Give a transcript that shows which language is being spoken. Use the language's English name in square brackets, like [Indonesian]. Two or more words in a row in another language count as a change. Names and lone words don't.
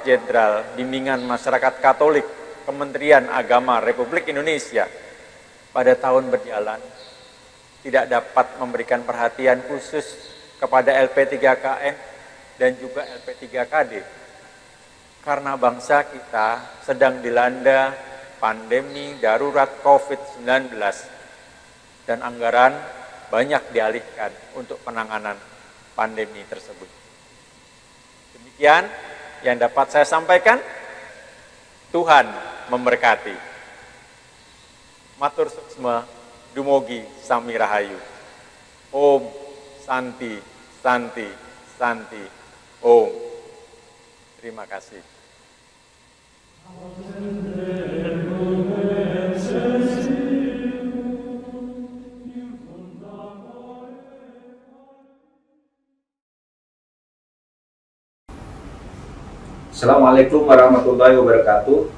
[Indonesian] Jenderal Bimbingan Masyarakat Katolik Kementerian Agama Republik Indonesia pada tahun berjalan tidak dapat memberikan perhatian khusus kepada LP3KN dan juga LP3KD karena bangsa kita sedang dilanda pandemi darurat COVID-19 dan anggaran banyak dialihkan untuk penanganan pandemi tersebut. Demikian yang dapat saya sampaikan. Tuhan memberkati. [Balinese] Matur suksma, dumugi sami rahayu. [Sanskrit] Om Santi, Santi, Santi, Om. [Indonesian] Terima kasih. [Arabic] السلام عليكم ورحمة الله وبركاته.